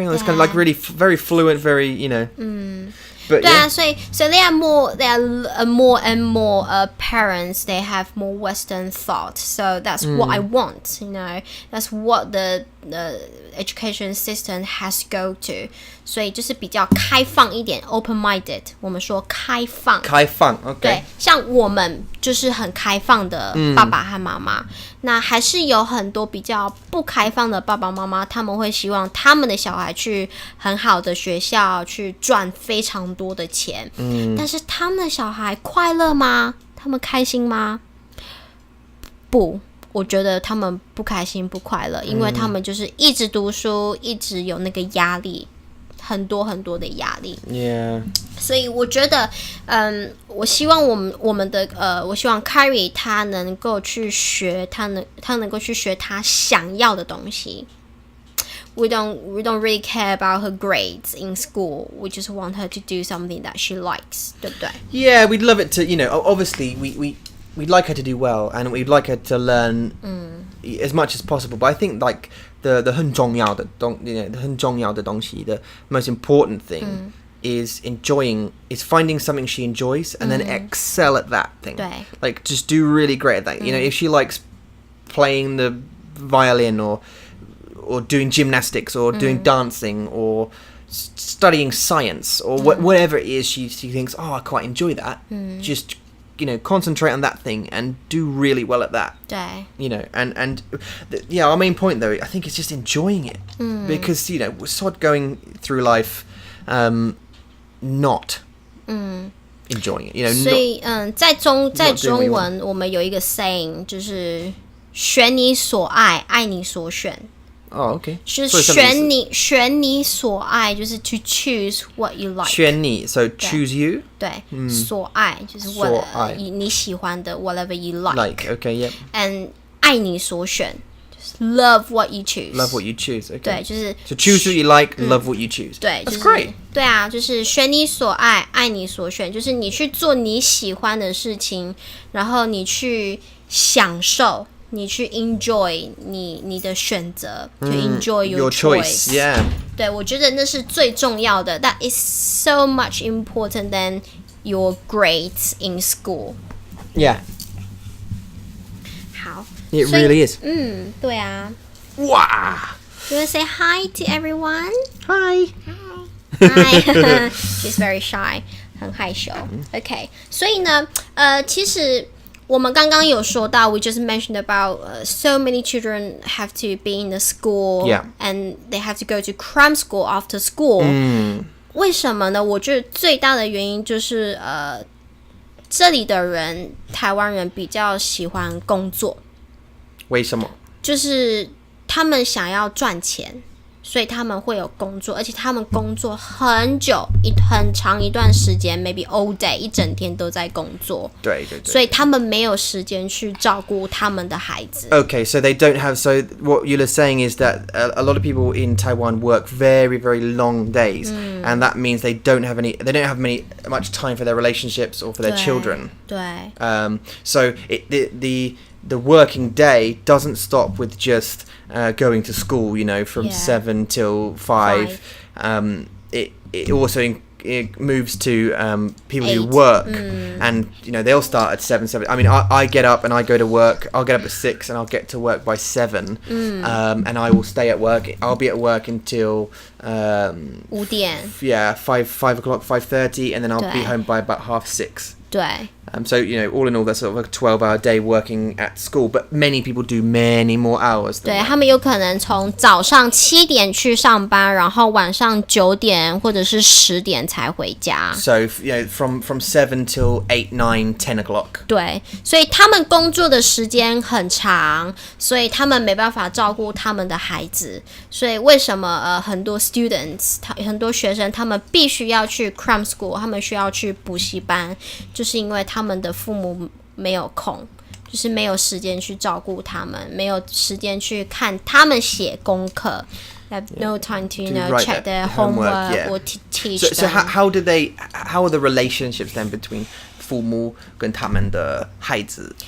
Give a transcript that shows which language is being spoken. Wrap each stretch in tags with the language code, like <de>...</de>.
<en>You know, it's kind of like really very fluent, very, you know. But,</en> <zh>对啊，所以</zh> <en>they are more and more parents. They have more Western thought. So that's what I want. You know, that's what the education system has go to.</en> <zh>所以就是比较开放一点 ，open-minded。我们说开放。</zh> <en>OK。</en> <zh>对，像我们就是很开放的爸爸和妈妈。那还是有很多比较不开放的爸爸妈妈，他们会希望他们的小孩去很好的学校，去赚非常多的钱。但是他们的小孩快乐吗？他们开心吗？不。我觉得他们不开心不快乐，因为他们就是一直读书，一直有那个压力，很多很多的压力。</zh> <en>Yeah.</en> <zh>所以我觉得，我希望我们的我希望 Kyrie 他能够去学，他能够去学他想要的东西。</zh> <en>We don't really care about her grades in school. We just want her to do something that she likes,</en> <zh>对不对？</zh> <en>Yeah, we'd love it to, you know, obviously we'd like her to do well, and we'd like her to learn as much as possible. But I think like the</en> <zh>很重要的东西,</zh> <en>the most important thing is finding something she enjoys and then excel at that thing.</en> <zh>对.</zh> <en>Like just do really great at that. You know, if she likes playing the violin or doing gymnastics or doing dancing or studying science or whatever it is she thinks, I quite enjoy that. Just you know, concentrate on that thing and do really well at that.</en> <zh>对.</zh> <en>You know, and our main point though, I think it's just enjoying it because you know we're sort of going through life not enjoying it. You know,</en> <zh>所以在中文我们有一个 saying 就是选你所爱，爱你所选。</zh> <en>Oh, okay.</en> <zh>就是选你所爱，就是</zh> <en>to choose what you like.</en> <zh>选你</zh> <en>so choose you.</en> <zh>对，所爱就是你喜欢的</zh> <en>whatever you like. Like, okay, yeah. And</en> <zh>爱你所选，就是</zh> <en>love what you choose. Love what you choose. Okay.</en> <zh>对，就是</zh> <en>so choose what you like, love what you choose.</en> <zh>对，</zh> <en>that's great.</en> <zh>对啊，就是选你所爱，爱你所选，就是你去做你喜欢的事情，然后你去享受。你去</zh> <en>enjoy</en> <zh>你的选择，</zh> <en>to enjoy your choice. Yeah.</en> <zh>对，我觉得那是最重要的。</zh> <en>That is so much important than your grades in school. Yeah.</en> <zh>好</zh> <en>It really is.</en> <zh>对啊。哇</zh> <en>You want to say hi to everyone? Hi. Hi. She's very shy.</en> <zh>很害羞。</zh> <en>OK.</en> <zh>所以呢，其实。我们刚刚有说到</zh> <en>we just mentioned about so many children have to be in the school and they have to go to cram school after school.</en> <zh>为什么呢？我觉得最大的原因就是这里的人台湾人比较喜欢工作。为什么？就是他们想要赚钱，所以他们会有工作，而且他们工作很久，很长一段时间</zh> <en>maybe all day</en> <zh>一整天都在工作。对，所以他们没有时间去照顾他们的孩子。</zh> <en>Okay, so they don't have. So what Yula's saying is that a lot of people in Taiwan work very, very long days, and that means they don't have much time for their relationships or for their children.</en> <zh>对。</zh> <en>So the working day doesn't stop with just going to school, you know, from 7 till 5. It also it moves to people 8. who work, and you know they'll start at 7. I mean, I get up and I go to work. I'll get up at 6 and I'll get to work by 7, and I will stay at work. I'll be at work until</en> <zh>5点.</zh> <en>5 o'clock, 5:30, and then I'll be home by about 5:30.</en> <zh>对。</zh> <en>So, all in all, that's sort of a 12-hour day working at school. But many people do many more hours than</en> <zh>对</zh> <en>that.</en> <zh>他们有可能从早上7点去上班，然后晚上9点或者是10点才回家。</zh> <en>So, from 7 till 8, 9, 10 o'clock.</en> <zh>对，所以他们工作的时间很长，所以他们没办法照顾他们的孩子。所以为什么很多 students， 很多学生他们必须要去 cram school， 他们需要去补习班，就是因为他们的父母没有空，就是没有时间去照顾他们，没有时间去看他们写功课。</zh> <en>Have no time to check their homework or teach them. So how are the relationships then between</en> <zh>父母跟他们的孩子？</zh>